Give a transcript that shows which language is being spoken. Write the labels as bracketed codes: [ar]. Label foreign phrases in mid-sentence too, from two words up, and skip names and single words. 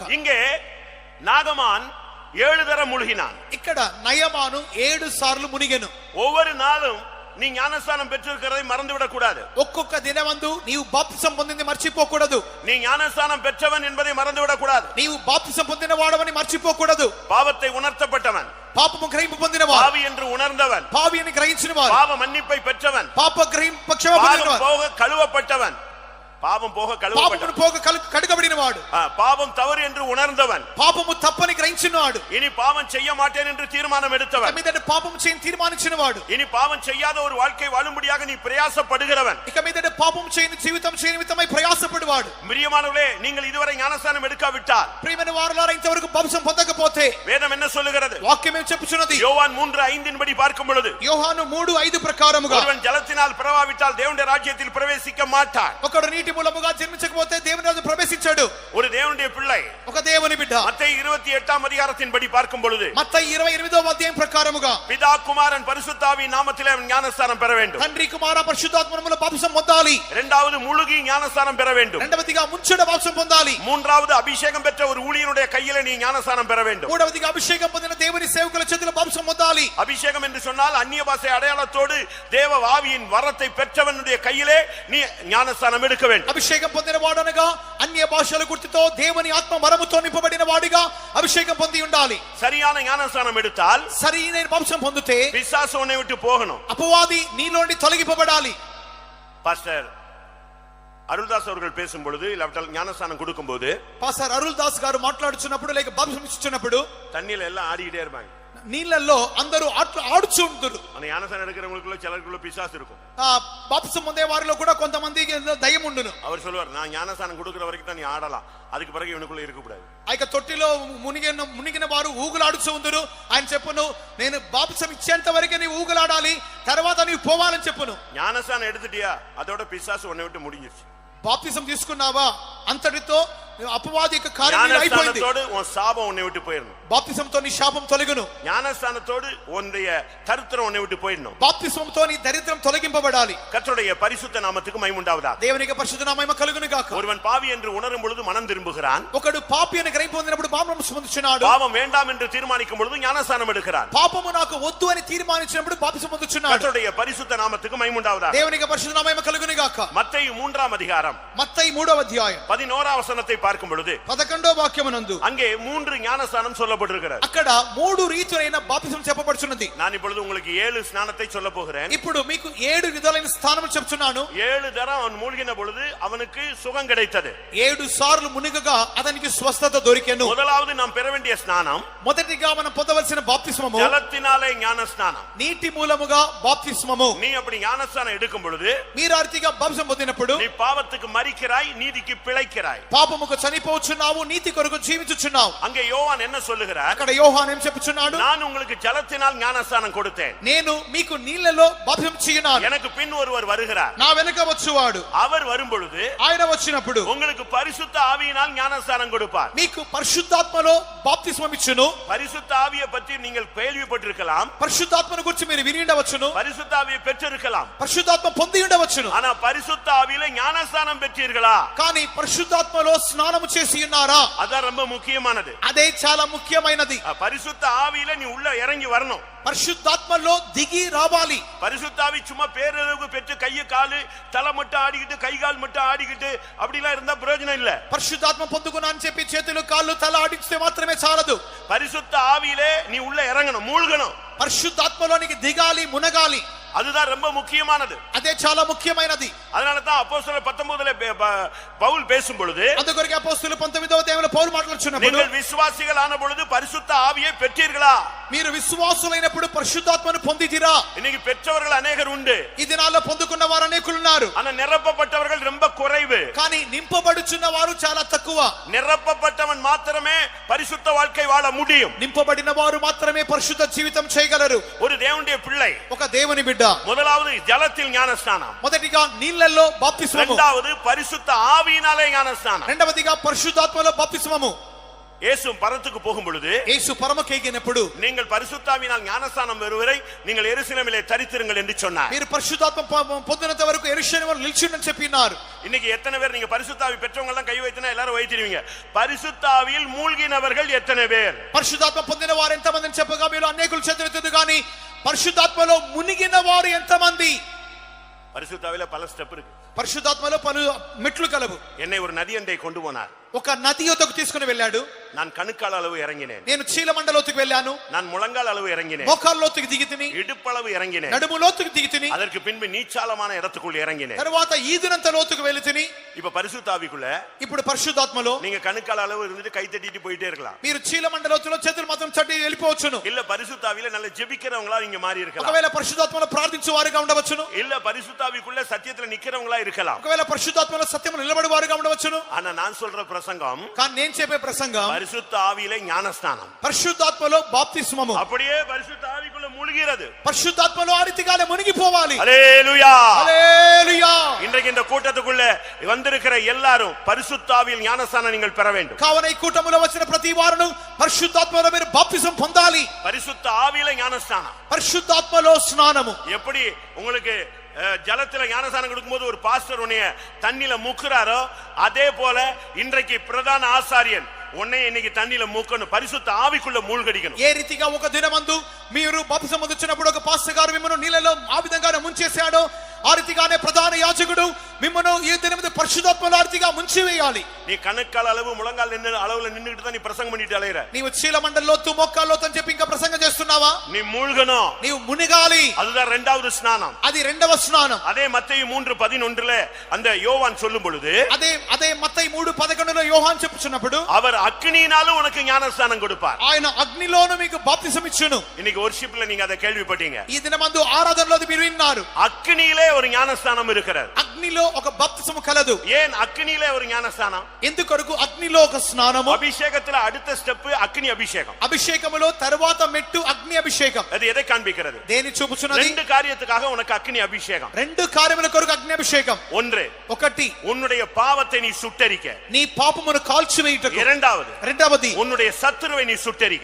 [ta] இங்கே நாகமான் 7 தரம் முழுகினான். [te] ఇక్కడ నయమాను 7 సార్లు మునిగెను. [ta] ஒவ்வொரு நாளும் நீ ஞானஸ்நானம் பெற்றிருக்கிறதை மறந்து விடக் கூடாது. [te] ఒక్కొక్క దినమందు నీవు బాప్తిసం పొందింది మర్చిపోకూడదు. [ta] நீ ஞானஸ்நானம் பெற்றவன் என்பதை மறந்து விடக் கூடாது. [te] నీవు బాప్తిసం పొందిన వాడవని మర్చిపోకూడదు. [ta] பாவத்தை உணர்த்தப்பட்டவன், [te] పాపము గ్రహింపు పొందినవాడు, [ta] பாவி என்று உணர்ந்தவன், [te] పావి అని గ్రహించినవాడు, [ta] பாவ மன்னிப்பை பெற்றவன், [te] పాప గ్రహింపు పక్షమ పొందినవాడు, [ta] போக கழுவப்பட்டவன், பாவம் போக [te] పాపమును పోగ కడుగబడినవాడు, [ta] பாவம் தவறு என்று உணர்ந்தவன், [te] పాపము తప్పని గ్రహించినవాడు, [ta] இனி பாவம் செய்ய மாட்டேன் என்று தீர்மானம் எடுத்தவன், [te] మీదట పాపము చేయని తీర్మానించినవాడు, [ta] இனி பாவம் செய்யாத ஒரு வாழ்க்கை வாழும்படியாக நீ பிரயாசப்படுகிறவன், [te] ఇక మీదట పాపము చేయని జీవితం చేయని నిమిత్తమై ప్రయాసపడువాడు. [ta] பிரியமானவர்களே, நீங்கள் இதுவரை ஞானஸ்நானம் எடுக்காவிட்டால், [te] ప్రియమైన వారలారా ఇంతవరకు బాప్తిసం పొందకపోతే [ta] வேதம் என்ன சொல்லுகிறது? [te] వాక్యం ఏం చెప్పుచున్నది? [ta] யோவான் 3:5 படி பார்க்கும் பொழுது [te] యోహాను 3:5 ప్రకారముగా [ta] ஒருவன் ஜலத்தினால் பிறவாவிட்டால் தேவனுடைய ராஜ்யத்தில் பிரவேசிக்க மாட்டான். [te] ఒకడు నీటి మూలముగా జన్మించకపోతే దేవుని రాజ్యం ప్రవేశించాడు. [ta] ஒரு தேவனுடைய பிள்ளை [te] ఒక దేవుని బిడ్డ [ta] மத்தேயு [te] 28వ అధ్యాయం [ta] படி பார்க்கும் பொழுது [te] మత్తయి 28వ అధ్యాయం ప్రకారముగా [ta] பிதா குமாரன் பரிசுத்த ஆவியின் நாமத்திலே ஞானஸ்நானம் பெற வேண்டும். [te] తండ్రి కుమార పరిశుద్ధాత్మముల బాప్తిసం పొందాలి. [ta] இரண்டாவது முழுகி ஞானஸ்நானம் பெற வேண்டும். [te] రెండవదిగా ముంచెడ బాప్తిసం పొందాలి. [ta] மூன்றாவது அபிஷேகம் பெற்ற ஒரு ஊழியனுடைய கையிலே நீ ஞானஸ்நானம் பெற வேண்டும். [te] మూడవదిగా అభిషేకం పొందిన దేవుని సేవకుల చేతిలో బాప్తిసం పొందాలి. [ta] அபிஷேகம் என்று சொன்னால் அந்நிய பாஷை அடையாளத்தோடு தேவ ஆவியின் வரத்தை பெற்றவனுடைய கையிலே நீ ஞானஸ்நானம் எடுக்க வேண்டும். [te] అభిషేకం పొందిన వాడనగా అన్య భాషల గుర్తుతో దేవుని ఆత్మ వరముతో నింపబడిన వాడిగా అభిషేకం పొంది ఉండాలి. [ta] சரியான ஞானஸ்நானம் எடுத்தால் [te] సరైన బాప్తిసం పొందితే [ta] பிசாசு உன்னை விட்டு போகணும். [te] అపవాది నీలోండి తొలగిపోబడాలి. [ta] பாஸ்டர் அருள்தாஸ் அவர்கள் பேசும் பொழுது இல்லாவிட்டால் ஞானஸ்நானம் கொடுக்கும் போது [te] పాస్టర్ అరుల్ దాస్ గారు మాట్లాడుచున్నప్పుడు లేక బాప్తిసం ఇచ్చుచున్నప్పుడు [ta] தண்ணியில எல்லாம் ஆடிக்கிட்டே இருப்பாங்க. [te] నీళ్ళల్లో అందరూ ఆడుచు ఉంటారు. [ta] அந்த ஞானஸ்நானம் எடுக்கிறவங்களுக்குள்ள சிலருக்குள்ள பிசாசு இருக்கும். [te] బాప్తిసం పొందే వారిలో కూడా కొంతమందికి దయ్యం ఉండును. [ta] அவர் சொல்லுவார், நான் ஞானஸ்நானம் கொடுக்கிற வரைக்கும் தான் நீ ஆடலாம், அதுக்கு பிறகு இவனுக்குள்ள இருக்கக்கூடாது. [te] ఆ యొక్క తొట్టిలో మునిగిన వారు ఊగులాడుచు ఉందరు. ఆయన చెప్పును, నేను బాప్తిసం ఇచ్చేంత వరకే నీవు ఊగులాడాలి, తర్వాత నీవు పోవాలని చెప్పును. [ta] ஞானஸ்நானம் எடுத்துட்டியா, அதோட பிசாசு உன்னை விட்டு முடிஞ்சிருச்சு. [te] బాప్తిసం తీసుకున్నావా, అంతటితో అపవాది యొక్క కార్యం అయిపోయింది. [ta] ஞானஸ்நானத்தோடு உன் சாபம் உன்னை விட்டு போயிடணும். [te] బాప్తిసంతో నీ శాపం తొలగును. [ta] ஞானஸ்நானத்தோடு உன்னுடைய தரித்திரம் உன்னை விட்டு போயிடணும். [te] బాప్తిసంతో నీ దరిద్రం తొలగింపబడాలి. [ta] கர்த்தருடைய பரிசுத்த நாமத்துக்கு மகிமை உண்டாவதாக. [te] దేవునికి పరిశుద్ధ నామము కలుగును గాక. [ta] ஒருவன் பாவி என்று உணரும் பொழுது மனம் திரும்புகிறான். [te] ఒకడు పాపి అని గ్రహింపు పొందినప్పుడు బాప్తిసం పొందుచున్నాడు. [ta] பாவம் வேண்டாம் என்று தீர்மானிக்கும் பொழுது ஞானஸ்நானம் எடுக்கிறான். [te] పాపము నాకు వద్దు అని తీర్మానించినప్పుడు బాప్తిసం పొందుచున్నాడు. [ta] கர்த்தருடைய பரிசுத்த நாமத்துக்கு மகிமை உண்டாவதாக. [te] దేవునికి పరిశుద్ధ నామము కలుగును గాక. மத்தேயு 3వ అధ్యాయం మత్తయి 3వ అధ్యాయం [ta] 11వ వచనத்தை பார்க்கும் பொழுது [te] 11వ వాక్యమునందు [ta] அங்கே 3 ஞானஸ்நானம் சொல்லப்பட்டிருக்கிறது. [te] అక్కడ 3 రీతులైన బాప్తిసం చెప్పబడుచున్నది. [ta] நான் இப்பொழுது உங்களுக்கு 7 ஸ்நானத்தை சொல்ல போகிறேன். [te] ఇప్పుడు మీకు 7 విధాలైన స్థానములు చెప్తున్నాను. [ta] 7 தரம் அவன் மூழ்கின பொழுது அவனுக்கு சுகம் கிடைத்தது. [te] 7 సార్లు మునిగగా అతనికి స్వస్థత దొరికెను. [ta] முதலாவது நாம் பெற வேண்டிய ஸ்நானம், [te] మొదటిగా మనం పొందవలసిన బాప్తిస్మము [ta] ஜலத்தினாலே ஞானஸ்நானம். [te] నీటి మూలముగా బాప్తిస్మము. [ta] நீ அப்படி ஞானஸ்நானம் எடுக்கும் பொழுது [te] మీరు అర్తిగా బాప్తిసం పొందినప్పుడు [ta] நீ பாவத்துக்கு மரிக்கிறாய், நீதிக்கு பிழைக்கிறாய். [te] పాపముకు చనిపోచున్నావు, నీతి కొరకు జీవించుచున్నావు. [ta] அங்கே யோவான் என்ன சொல்லுகிறார்? [te] అక్కడ యోహాను ఏం చెప్పుచున్నాడు? [ta] நான் உங்களுக்கு ஜலத்தினால் ஞானஸ்நானம் கொடுத்தேன், [te] నేను మీకు నీళ్లలో బాప్తిసం చేయనాను, [ta] எனக்கு பின் ஒருவர் வருகிறார், [te] నా వెనుక వచ్చువాడు. [ta] அவர் வரும்பொழுது [te] ఆయన వచ్చినప్పుడు [ta] உங்களுக்கு பரிசுத்த ஆவியினால் ஞானஸ்நானம் கொடுப்பார். [te] మీకు పరిశుద్ధాత్మలో బాప్తిస్మం ఇచ్చును. [ta] பரிசுத்த ஆவியை பற்றி நீங்கள் கேள்விப்பட்டிருக்கலாம், [te] పరిశుద్ధాత్మను గురించి మీరు విని ఉండవచ్చును, [ta] பரிசுத்த ஆவியை பெற்றிருக்கலாம். [te] పరిశుద్ధాత్మ పొంది ఉండవచ్చును. [ta] ஆனா பரிசுத்த ஆவியில ஞானஸ்நானம் பெற்றீர்களா? [te] కానీ పరిశుద్ధాత్మలో స్నానము చేసి ఉన్నారా? [ta] அதான் ரொம்ப முக்கியமானது. [te] అదే చాలా ముఖ్యమైనది. [ta] பரிசுத்த ஆவியில நீ உள்ள இறங்கி வரணும். [te] పరిశుద్ధాత్మలో దిగి రావాలి. [ta] பரிசுத்த ஆவி சும்மா பேரளவுக்கு பெற்று கையை காலு தலை மட்டும் ஆடிக்கிட்டு கை கால் மட்டும் ஆடிக்கிட்டு அப்படிலாம் இருந்தா பிரயோஜனம் இல்ல. [te] పరిశుద్ధాత్మ పొందుకున్నా అని చెప్పి చేతులు కాళ్ళు తల ఆడిస్తే మాత్రమే చాలదు. [ta] பரிசுத்த ஆவியிலே நீ உள்ள இறங்கணும், மூழ்கணும். [te] పరిశుద్ధాత్మలోనికి దిగాలి, మునగాలి. [ta] அதுதான் ரொம்ப முக்கியமானது. [te] అదే చాలా ముఖ్యమైనది. [ta] அதனால தான் அப்போஸ்தலர் 19 பவுல் பேசும் பொழுது, [te] అందుకొరకు అపోస్తలులు 19వ అధ్యాయంలో పౌలు మాట్లాడుచున్నప్పుడు, [ta] நீங்கள் விசுவாசிகள் ஆன பொழுது பரிசுத்த ஆவியை பெற்றீர்களா? [te] మీరు విశ్వాసులైనప్పుడు పరిశుద్ధాత్మను పొందితిరా? [ta] இன்னைக்கு பெற்றவர்கள் அநேகர் உண்டு, [te] ఈ దినాల్లో పొందుకున్న వారు అనేకులు ఉన్నారు. [ta] ஆனா நிரப்பப்பட்டவர்கள் ரொம்ப குறைவு. [te] కానీ నింపబడుచున్న వారు చాలా తక్కువ. [ta] நிரப்பப்பட்டவன் மாத்திரமே பரிசுத்த வாழ்க்கை வாழ முடியும். [te] నింపబడిన వారు మాత్రమే పరిశుద్ధ జీవితం చేయగలరు. [ta] ஒரு தேவனுடைய பிள்ளை [te] ఒక దేవుని బిడ్డ [ta] முதலாவது ஜலத்தில் ஞானஸ்நானம், [te] మొదటిగా నీళ్లలో బాప్తిస్మము, [ta] இரண்டாவது பரிசுத்த ஆவியினாலே ஞானஸ்நானம், [te] రెండవదిగా పరిశుద్ధాత్మలో బాప్తిస్మము. [ta] இயேசு பரத்துக்கு போகும் பொழுது, [te] యేసు పరమకేగినప్పుడు, [ta] நீங்கள் பரிசுத்தாவினால் ஞானஸ்நானம் பெறுவரை நீங்கள் எருசலேமிலே தரித்திருங்கள் என்று சொன்னார். [te] మీరు పరిశుద్ధాత్మ పొందినంత వరకు యెరూషలేములో నిలిచిండని చెప్పినారు. [ta] இன்னைக்கு எத்தனை பேர் நீங்க பரிசுத்தாவி பெற்றவங்க எல்லாம் கை வைத்தினா எல்லாரும் வைத்திருவீங்க. பரிசுத்தாவியில் மூழ்கினவர்கள் எத்தனை பேர்? [te] పరిశుద్ధాత్మ పొందిన వారు ఎంతమందిని చెప్పగా మీరు అనేకులు చేతులెత్తదు కానీ పరిశుద్ధాత్మలో మునిగిన వారు ఎంతమంది? [ta] பரிசுத்தாவில பல ஸ்டெப் இருக்கு. [te] పరిశుద్ధాత్మలో పలు మెట్లు కలవు. [ta] என்னை ஒரு நதி அண்டை கொண்டு போனார். [te] ఒక నది యొద్దకు తీసుకుని వెళ్ళాడు. [ta] நான் கணுக்கால் அளவு இறங்கினேன், [te] నేను చీలమండలోతుకు వెళ్ళాను. [ta] நான் முழங்கால் அளவு இறங்கினேன், [te] మోకాల్లోతుకు దిగితిని, [ta] இடுப்பளவு இறங்கினேன், [te] నడుములోతుకు దిగితిని, [ta] அதற்கு பின்பு நீச்சாலமான இடத்துக்குள் இறங்கினேன். [te] తర్వాత ఈదినంత లోతుకు వెళితిని. [ta] இப்ப பரிசுத்தாவிக்குள்ள [te] ఇప్పుడు పరిశుద్ధాత్మలో [ta] நீங்க கணுக்கால் அளவு இருந்துட்டு கை தட்டிட்டு போயிட்டே இருக்கலாம். [te] మీరు చీలమండలోతులో చేతులు మాత్రం చట్టి వెళ్ళిపోవచ్చును. [ta] இல்ல பரிசுத்தாவில நல்ல ஜெபிக்கிறவங்களா நீங்க மாறி இருக்கலாம். [te] ఒకవేళ పరిశుద్ధాత్మలో ప్రార్థించే వారుగా ఉండవచ్చును. [ta] இல்ல பரிசுத்தாவிக்குள்ள சத்தியத்துல நிக்கிறவங்களா இருக்கலாம். [te] ఒకవేళ పరిశుద్ధాత్మలో సత్యములో నిలబడి వారుగా ఉండవచ్చును. [ta] ஆனா நான் சொல்ற பிரசங்கம், [te] కానీ నేను చెప్పే ప్రసంగం [ta] பரிசுத்த ஆவியிலே ஞானஸ்நானம், [te] పరిశుద్ధాత్మలో బాప్తిస్మము. [ta] அப்படியே பரிசுத்த ஆவிக்குள்ள மூழ்கிறது. [te] పరిశుద్ధాత్మలో ఆ రీతిగానే మునిగిపోవాలి. [ta] ஹல்லேலூயா, [te] హల్లెలూయా. [ta] இன்றைக்கு இந்த கூட்டத்துக்குள்ள வந்திருக்கிற எல்லாரும் பரிசுத்த ஆவியில் ஞானஸ்நானம் நீங்கள் பெற வேண்டும். [te] కావున ఈ కూటములో వచ్చిన ప్రతి వారును పరిశుద్ధాత్మలో మీరు బాప్తిసం పొందాలి. [ta] பரிசுத்த ஆவியில ஞானஸ்நானம். [te] పరిశుద్ధాత్మలో స్నానము. [ta] எப்படி உங்களுக்கு ஜலத்துல ஞானஸ்நானம் கொடுக்கும்போது ஒரு பாஸ்டர் உன்னைய தண்ணில முக்குறாரோ, அதே போல இன்றைக்கு பிரதான ஆசாரியன் உன்னை இன்னைக்கு தண்ணில மூக்கணும், பரிசுத்த ஆவிக்குள்ள மூழ்கடிக்கணும். [te] ఏ రీతిగా ఒక దినమందు మీరు బాప్తిసం పొందుచున్నప్పుడు ఒక పాస్టర్ గారు మిమ్మల్ని నీళ్ళలో ఆ విధంగానే ముంచేశాడో, ఆ రీతిగానే ప్రధాన యాజకుడు మిమ్మల్ని ఈ దినమందు పరిశుద్ధాత్మలో ఆ రీతిగా ముంచివేయాలి. [ta] நீ கணுக்கால் அளவு முழங்கால் அளவுல நின்னுகிட்டு தான் நீ பிரசங்கம் பண்ணிட்டு அலையற. [te] నీవు చీలమండలోతు మోకాల్లోతు అని చెప్పి ఇంకా ప్రసంగం చేస్తున్నావా? [ta] நீ மூழ்கணும், [te] నీవు మునిగాలి. [ta] அதுதான் இரண்டாவது ஸ்நானம். [te] అది రెండవ స్నానం. [ta] அதே மத்தேயு 3:11 அந்த யோவான் சொல்லும் பொழுது, [te] అదే మత్తయి 3:11లో యోహాను చెప్పుచున్నప్పుడు, [ta] அவர் அக்கினியினாலும் உனக்கு ஞானஸ்நானம் கொடுப்பார். [te] ఆయన అగ్నిలోను మీకు బాప్తిసం ఇచ్చును. [ta] இன்னைக்கு வொர்ஷிப்ல நீங்க அதை கேள்விப்பட்டீங்க. [te] ఈ దినమందు ఆరాధనలో మీరు విన్నారు. [ta] அக்கினியிலே ஒரு ஞானஸ்நானம் இருக்கிறது. [te] అగ్నిలో ఒక బాప్తిసము కలదు. [ta] ஏன் அக்கினியிலே ஒரு ஞானஸ்நானம்? [te] ఎందుకొరకు అగ్నిలో ఒక స్నానము? [ta] அபிஷேகத்துல அடுத்த ஸ்டெப் அக்கினி அபிஷேகம். [te] అభిషేకములో తరువాత మెట్టు అగ్ని అభిషేకం. [ta] அது எதை காண்பிக்கிறது? [te] దేని చూపుచున్నది? [ta] ரெண்டு காரியத்துக்காக உனக்கு அக்கினி அபிஷேகம். [te] రెండు కార్యముల కొరకు అగ్ని అభిషేకం. [ta] ஒன்று, [te] ఒకటి [ta] உன்னுடைய பாவத்தை நீ சுட்டரிக்க. [te] నీ పాపమును కాల్చివేయుటకు. [ta] இரண்டாவது, [te] రెండవది [ta] உன்னுடைய சத்துருவை நீ சுட்டரிக்க.